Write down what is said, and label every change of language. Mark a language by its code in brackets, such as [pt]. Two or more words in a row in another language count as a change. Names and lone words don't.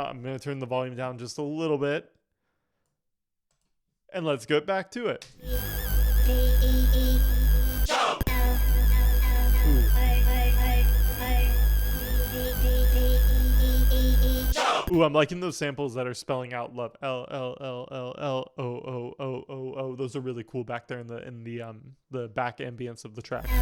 [en] I'm going to turn the volume down just a little bit. And let's get back to it. Ooh, I'm liking those samples that are spelling out love. L L L L L O O O O O. Those are really cool back there in the back ambience of the track.